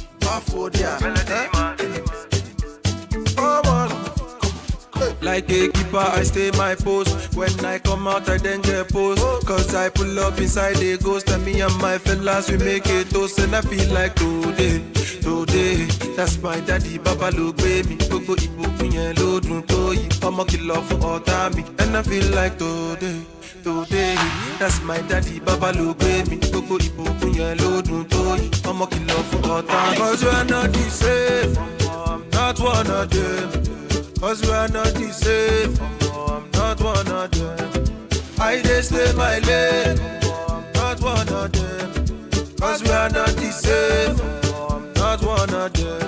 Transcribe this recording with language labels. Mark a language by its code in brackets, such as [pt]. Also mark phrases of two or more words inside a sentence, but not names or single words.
[en] For the melody man. Come on. Like a keeper, I stay my post. When I come out, I then get post. Cause I pull up inside the ghost. And me and my fellas, we make a toast. And I feel like today. That's my daddy, Baba look baby. [yo] Gbogbo ìbùkún yẹn ló dùn tó yìí. Ọmọ kìlọ̀ fún ọ̀tá mi. [en] And I feel like today. That's my daddy, Baba look baby. [yo] Gbogbo ìbùkún yẹn ló dùn tó yìí. Ọmọ kìlọ̀ fún ọ̀tá mi. [en] Cause you are not the same, I'm not one of them. Cause we are not the same, I'm not one of them. I just stay my lane, I'm not one of them. Cause we are not the same, I'm not one of them.